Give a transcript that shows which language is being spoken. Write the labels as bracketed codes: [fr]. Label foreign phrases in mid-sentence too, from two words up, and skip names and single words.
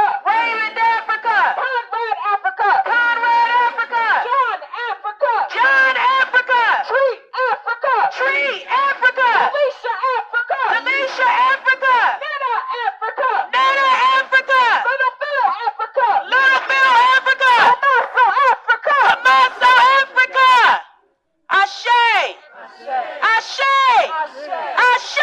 [en] Raymond Africa. Conrad Africa. Conrad Africa. John Africa. John Africa. Tree Africa. Tree Africa. Delisha Africa. Delisha Africa. Netta Africa. Netta Africa. Little Phil Africa. Little Phil Africa. Tommaso Africa. Tommaso Africa. Ashe. [yo] Ashe. Ashe.